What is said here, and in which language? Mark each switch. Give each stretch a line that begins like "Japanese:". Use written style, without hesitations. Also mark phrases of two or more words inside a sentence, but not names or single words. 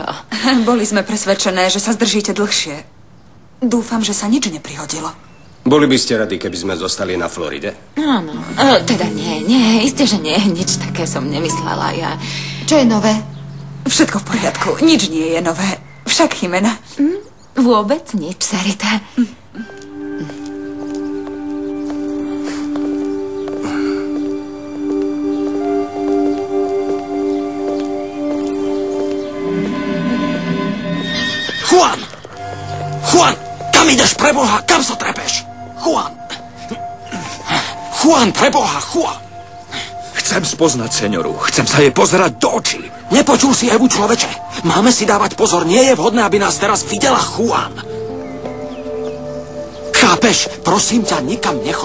Slovak: Boli sme presvedčené, že sa zdržíte dlhšie. Dúfam, že sa nič neprihodilo. Boli by ste radi, keby sme zostali na Floride? Áno. Teda nie, isté, že nie. Nič také som nemyslela. Čo je nové? Všetko v poriadku. Nič nie je nové. Však, Jimena. Vôbec nič, Sarita. Juan! Juan! Kam ideš, preboha? Kam sa trepeš? Juan! Juan, preboha, Juan! Chcem spoznať senioru. Chcem sa jej pozerať do očí. Nepočul si Evu, človeče? Máme si dávať pozor. Nie je vhodné, aby nás teraz videla Juan. Chápeš? Prosím ťa, nikam nechoď.